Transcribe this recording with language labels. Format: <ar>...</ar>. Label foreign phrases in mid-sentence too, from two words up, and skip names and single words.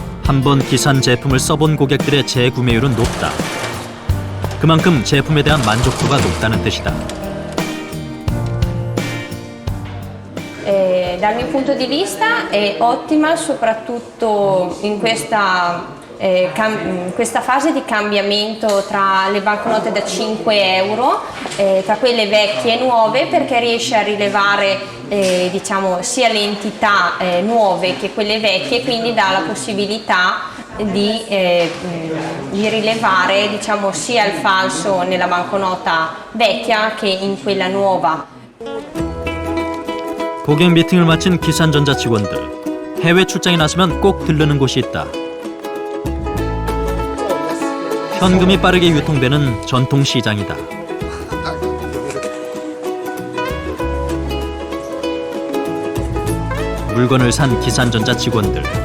<ko>한번 기산 제품을 써본 고객들의 재구매율은 높다. 그만큼 제품에 대한 만족도가 높다는 뜻이다.</ko> <it>Dal mio punto di vista è ottima soprattutto in questa fase di cambiamento tra le banconote da 5 euro, tra quelle vecchie e nuove, perché riesce a rilevare diciamo, sia le entità nuove che quelle vecchie, quindi dà la possibilità di rilevare diciamo, sia il falso nella banconota vecchia che in quella nuova.</it> <ko>고객 미팅을 마친 기산전자 직원들. 해외 출장에 나서면 꼭 들르는 곳이 있다. 현금이 빠르게 유통되는 전통시장이다. 물건을 산 기산전자 직원들.</ko>